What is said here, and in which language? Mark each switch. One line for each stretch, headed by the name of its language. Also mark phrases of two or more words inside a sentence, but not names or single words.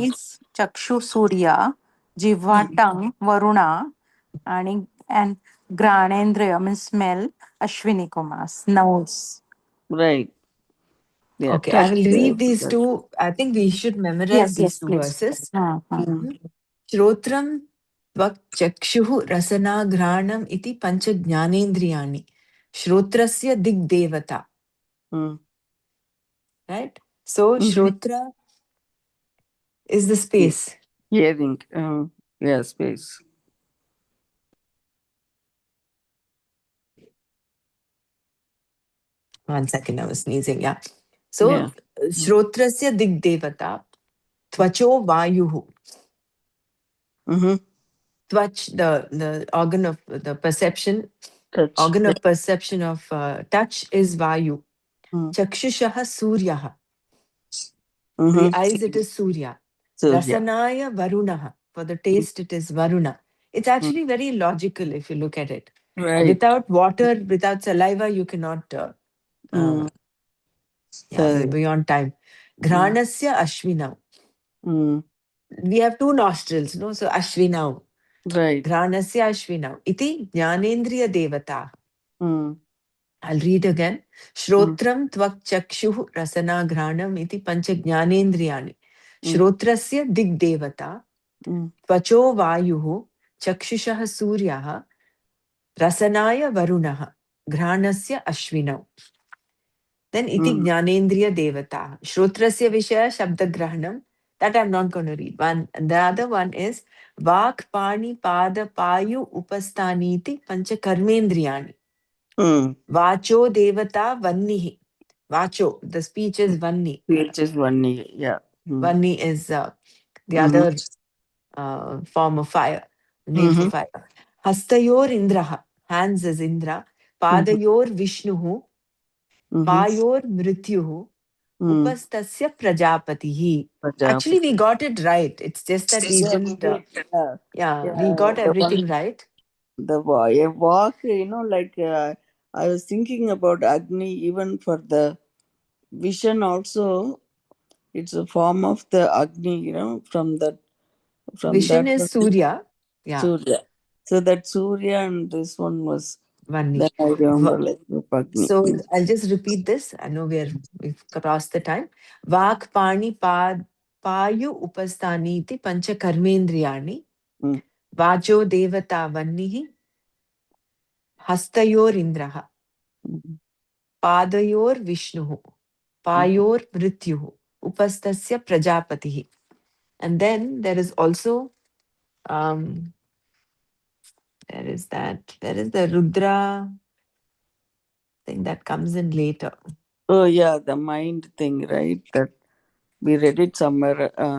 English: Eyes,
Sanskrit: Chakshu Surya. Jiva, Mm.
English: tongue, Varuna. And Granendriya, means smell. Ashwini Kumas, nose. Right. Yeah. okay, I Touch. will read these two. I think we should memorize Yes, these yes, two please. verses. Mm.
Sanskrit: Shrotram tvak chakshuh rasana granam iti pancha jnanendriyani. Shrotrasya digdevata. Mm.
English: Right? So Mm-hmm. Shrotra is the Yeah. space. Hearing. Yeah, space. 1 second, I was sneezing. Yeah. Yeah. So
Sanskrit: Shrotrasya digdevata. Tvacho vayuhu. Mm-hmm.
English: Twach, the organ of the perception, Touch. organ Yeah. of perception of touch is Vayu. Mm.
Sanskrit: Chakshushaha Suryaha.
English: For the Mm-hmm. eyes, it is Surya. So yeah.
Sanskrit: Rasanaya Varunaha.
English: For the Mm. taste, it is Varuna. It's Mm. actually very logical if you look at it. Right. Without water, without saliva, you cannot, uh, Mm. yeah, Correct. we're beyond time. Mm.
Sanskrit: Granasya Ashvinau. Mm.
English: We have two nostrils, no? So Ashvinau. Right.
Sanskrit: Granasya Ashvinau. Iti Jnanendriya Devata. Mm.
English: I'll read again. Mm.
Sanskrit: Shrotram tvak chakshuh rasana granam iti pancha jnanendriyani. Mm. Shrotrasya digdevata. Mm. Tvacho vayuh. Chakshushah suryah. Rasanaya varunaha. Granasya ashvinau.
English: Then iti Mm.
Sanskrit: jnanendriya devata. Shrotrasya vishaya shabdagrahanam.
English: That I'm not going to read. One, the other one is
Sanskrit: Vak Pani Pada Payu Upastaniti Pancha Karmendriyani. Mm. Vacho Devata Vannihi.
English: Vacho, the speech is Vanni. Which is one year. Yeah. Mm. Vanni is the Mm-hmm. other form of fire, name for Mm-hmm. fire.
Sanskrit: Hastayor Indraha,
English: hands is Indra. Mm-hmm.
Sanskrit: Padayor Vishnuhu, Mm-hmm. Payor Mrityuhu, Mm. Upastasya Prajapatihi.
English: Actually, we Prajapati. got it right. It's just that we Yeah, we didn't, did. Yeah. yeah, we Yeah. got The one, everything right. a walk, like I was thinking about Agni even for the vision also. It's a form of the Agni, from Vision that is only Surya. Yeah, Surya. So that Surya and this one was, Vanni. then I remember like the Agni. So I'll just repeat this. I know we've crossed the time.
Sanskrit: Vak pani payu upastani iti pancha karmendriyani. Mm. Vajo devata vannihi. Hastayor indraha. Mm. Padayor vishnuhu. Mm. Payor mrityuhu. Upastasya prajapatihi.
English: And then there is also um there is the Rudra thing that comes in later. Oh yeah, the mind thing, right? That we read it somewhere.